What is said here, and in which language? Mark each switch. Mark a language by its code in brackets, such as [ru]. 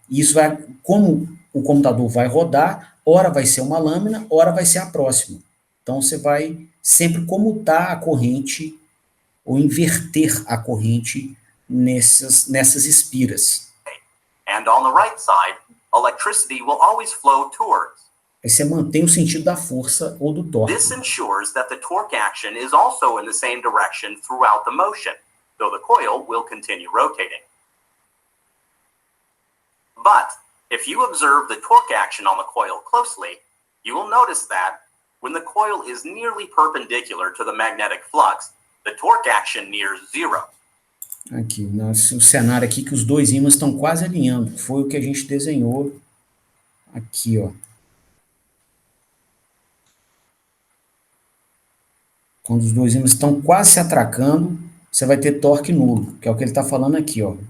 [pt] Isso vai, como o computador vai rodar, ora vai ser uma lâmina, ora vai ser a próxima. Então, você vai sempre comutar a corrente ou inverter a corrente nessas espiras. [en] And on the right side, electricity will always flow towards. [pt] Aí você mantém o sentido da força ou do torque. [en] This ensures that the torque action is also in the same direction throughout the motion, though the coil will continue rotating. But if you observe the torque action on the coil closely, you will notice that when the coil is nearly perpendicular to the magnetic flux, the torque action nears zero. [pt] Aqui, o cenário aqui que os dois ímãs estão quase alinhando. Foi o que a gente desenhou aqui, ó. Quando os dois ímãs estão quase se atracando, você vai ter torque nulo, que é o que ele está falando aqui, ó.